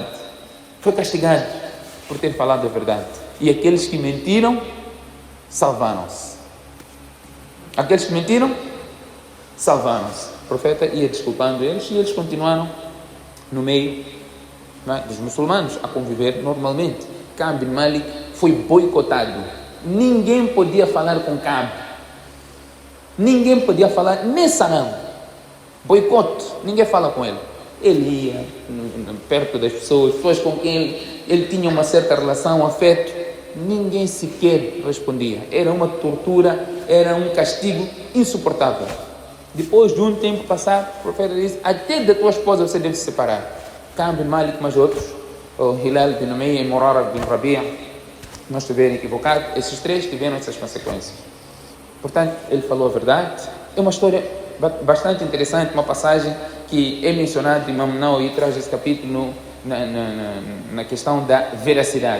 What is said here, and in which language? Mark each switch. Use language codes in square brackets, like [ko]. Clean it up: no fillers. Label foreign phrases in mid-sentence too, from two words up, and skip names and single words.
[pt] Foi castigado por ter falado a verdade. E aqueles que mentiram, salvaram-se. Aqueles que mentiram, salvaram-se. O profeta ia desculpando eles e eles continuaram no meio, não é, dos muçulmanos a conviver normalmente. Ka'b ibn Malik foi boicotado. Ninguém podia falar com Ka'b. Ninguém podia falar, nem salam. Boicote, ninguém fala com ele. Ele ia perto das pessoas com quem ele tinha uma certa relação, afeto. Ninguém sequer respondia. Era uma tortura, era um castigo insuportável. Depois de um tempo passar, o profeta disse: "Até da tua esposa você deve se separar." Ka'b ibn Malik, mais outros, o Hilal bin Umayya e Murara bin Rabi'a, não estiverem equivocados, esses três tiveram essas consequências. Portanto, ele falou a verdade. É uma história bastante interessante, uma passagem que é mencionada, Imam Nawawi traz esse capítulo na questão da veracidade.